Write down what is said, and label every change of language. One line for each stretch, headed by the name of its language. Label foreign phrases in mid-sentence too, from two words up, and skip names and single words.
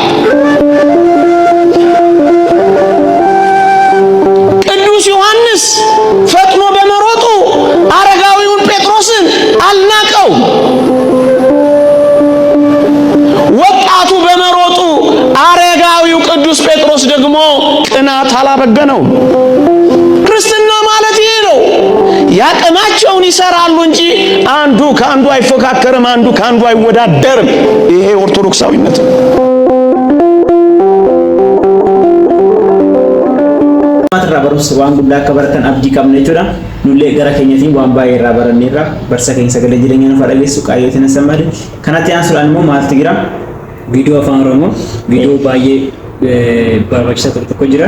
Amharic: ዮሐንስ ፈጥኖ በመሮጡ አረጋዊውን ጴጥሮስን አልናቀው። ወጣቱ በመሮጡ አረጋዊው ቅዱስ ጴጥሮስ ደግሞ ቅናት አላበገነው። ክርስትና ማለት ይሄ ነው። ያቅማቸውን ይሰራሉ እንጂ አንዱ ከአንዱ አይፎካከርም፣ አንዱ ከአንዱ አይወዳደርም። ይሄ ኦርቶዶክሳዊነት ነው።
Oromo: barus waan guddaa akka baratan abdii qabna jechuudha. Nullee gara keenyatiin waan baay'ee irraa baranneerra. Barsa keenya sagalee jireenya nuuf dhageessu qaayyotiin sammaadhe. Kanatti aansuudhaan immoo maaltu jira? Viidiyoo afaan Oromoo, viidiyoo baay'ee barbaachisaa tokko jira.